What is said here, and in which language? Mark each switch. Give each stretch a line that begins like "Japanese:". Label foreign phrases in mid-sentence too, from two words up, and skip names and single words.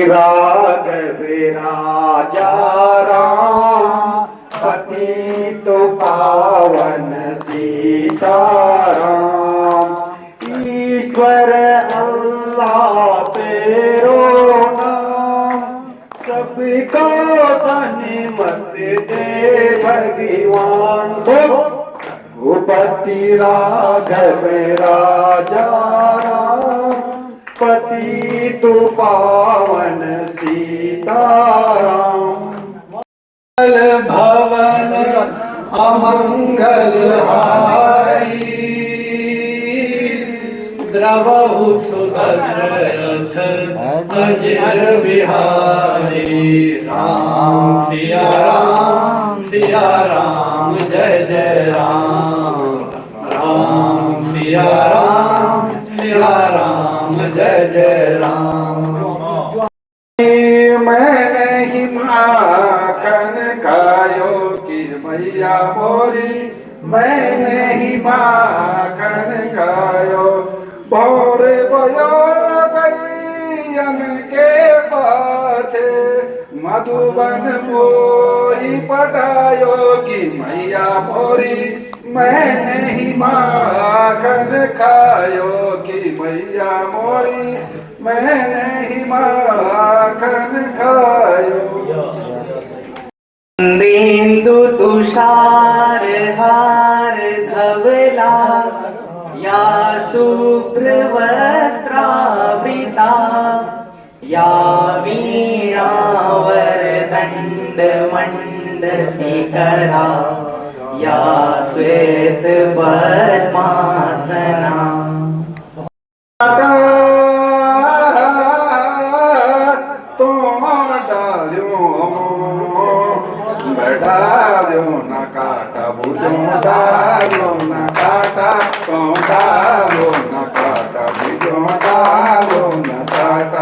Hindi: राजा राम पतित पावन सीताराम, ईश्वर अल्लाह तेरो नाम, सबको सन्मत दे भगवान। भूपति राघव राजा राम पतित पावन सीताराम, भवन अमंगल हारी, द्रवहु सुदशरथ अजर बिहारी। राम सिया राम जय जय राम, राम सिया राम जय जय राम। मैंने ही माखन खायो कि मैया मोरी, मैंने ही माखन खायो, भोर भयो गैयन के पाछे, मधुबन मोरी पटायो कि मैया मोरी, मैंने ही माखन खायो कि मैया मोरी, मैंने ही माखन खायो।
Sanskrit: इंदु तुषार हार धवला या शुभ्र वस्त्रावृता, या वीणावर दंड मंडशिखरा, या श्वेत पद्मासना।
Hindi: डालो न काटा भुजो डालो न काटा, तो डालो न काटा भुजो डालो न काटा।